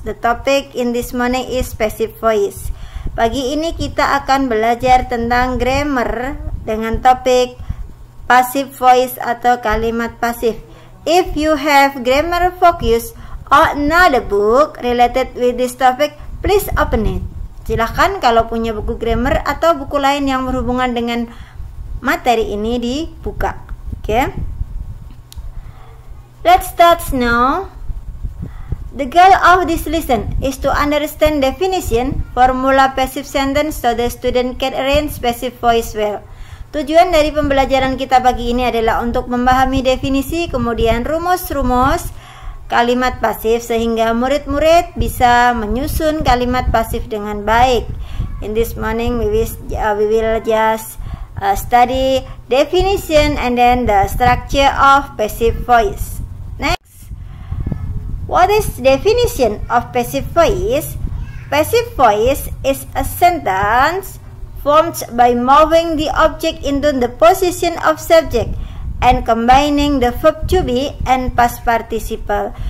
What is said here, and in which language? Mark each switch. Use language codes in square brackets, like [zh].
[en] The topic in this morning is passive voice. [id] Pagi ini kita akan belajar tentang grammar dengan topik passive voice atau kalimat pasif. [en] If you have grammar focus or another book related with this topic, please open it. [id] Silahkan kalau punya buku grammar atau buku lain yang berhubungan dengan materi ini dibuka. [en] Okay? Let's start now. The goal of this lesson is to understand definition, formula passive sentence so the student can arrange passive voice well. [id] Tujuan dari pembelajaran kita pagi ini adalah untuk memahami definisi, kemudian rumus-rumus kalimat pasif sehingga murid-murid bisa menyusun kalimat pasif dengan baik. [en] In this morning we will just study definition and then the structure of passive voice. What is definition of passive voice? Passive voice is a sentence formed by moving the object into the position of subject and combining the verb to be and past participle.